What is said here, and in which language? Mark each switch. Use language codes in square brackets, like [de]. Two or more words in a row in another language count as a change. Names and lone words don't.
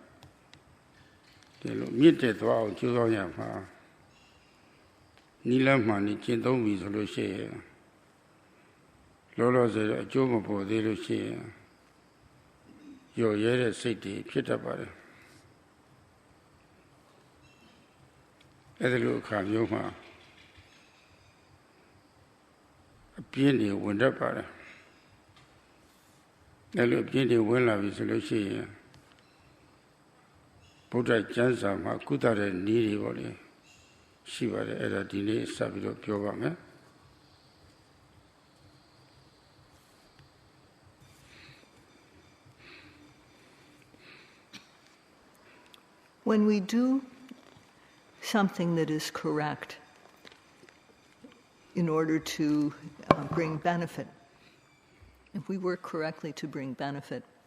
[my] ဒီလိုမြင့်တက်သွားအောင်ကြိုးစားရမှာနိလမှန်နေကျင့်သုံးပြီဆိုလို့ရှိရင်လောလောဆယ်အကျိုးမပေါ်သေးလို့ရှိရင်ရော်ရဲတဲ့စိတ်တွေဖြစ်တတ်ပါတယ်အဲ့ဒီလိုအခါမျိုးမှာအပြင်းတွေဝင်တတ်ပါတယ် အဲ့လိုအပြင်းတွေဝင်လာပြီဆိုလို့ရှိရင်ဗုဒ္ဓကျမ်းစာမှာကုသတဲ့နည်းတွေပေါ့လေရှိပါတယ်အဲ့ဒါဒီနေ့စပြီးတော့ပြောပါမယ် [en] When we do something that is correct in order to bring benefit, if we work correctly to bring benefit,